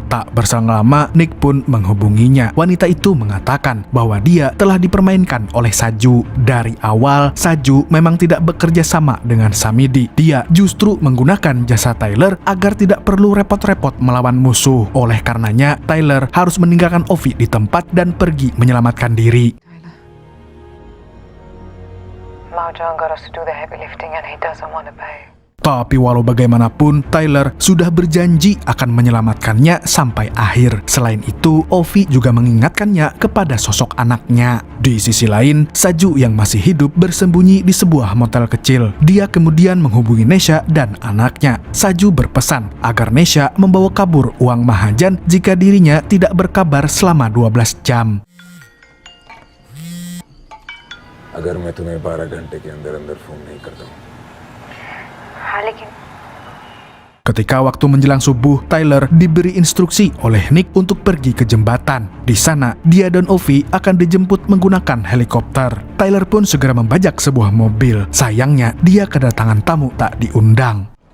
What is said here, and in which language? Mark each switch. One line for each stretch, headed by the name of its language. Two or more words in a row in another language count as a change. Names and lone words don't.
Indonesian: Tak berselang lama, Nick pun menghubunginya. Wanita itu mengatakan bahwa dia telah dipermainkan oleh Saju. Dari awal, Saju memang tidak bekerja sama dengan Samidi. Dia justru menggunakan jasa Tyler agar tidak perlu repot-repot melawan musuh. Oleh karenanya, Tyler harus meninggalkan Ovi di tempat dan pergi menyelamatkan diri.
English: Mahjong got us to do the heavy lifting and he doesn't want to pay.
Indonesian: Tapi walau bagaimanapun, Tyler sudah berjanji akan menyelamatkannya sampai akhir. Selain itu, Ovi juga mengingatkannya kepada sosok anaknya. Di sisi lain, Saju yang masih hidup bersembunyi di sebuah motel kecil. Dia kemudian menghubungi Nesha dan anaknya. Saju berpesan agar Nesha membawa kabur uang Mahajan jika dirinya tidak berkabar selama 12 jam.
Hindi: अगर मैं तुम्हें 12 घंटे के अंदर अंदर फोन नहीं करता हूँ। हाँ लेकिन
Indonesian: Ketika waktu menjelang subuh, Tyler diberi instruksi oleh Nick untuk pergi ke jembatan. Di sana, dia dan Ovi akan dijemput menggunakan helikopter. Tyler pun segera membajak sebuah mobil. Sayangnya, dia kedatangan tamu tak diundang.